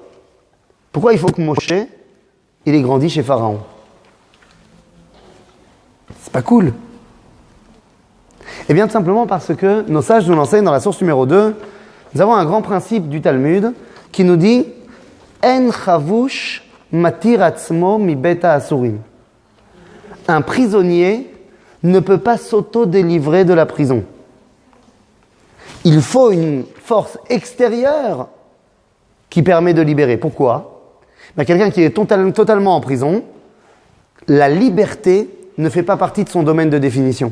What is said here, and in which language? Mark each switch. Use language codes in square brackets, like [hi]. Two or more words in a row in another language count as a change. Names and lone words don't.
[fr] Pourquoi il faut que Moshe, il ait grandi chez Pharaon? C'est pas cool. Eh bien, tout simplement parce que nos sages nous l'enseignent dans la source numéro 2. Nous avons un grand principe du Talmud qui nous dit [he] אין חבוש מתיר עצמו מבית האסורים. [fr] Un prisonnier ne peut pas s'auto-délivrer de la prison. Il faut une force extérieure qui permet de libérer. Pourquoi? Quelqu'un qui est totalement en prison, la liberté ne fait pas partie de son domaine de définition.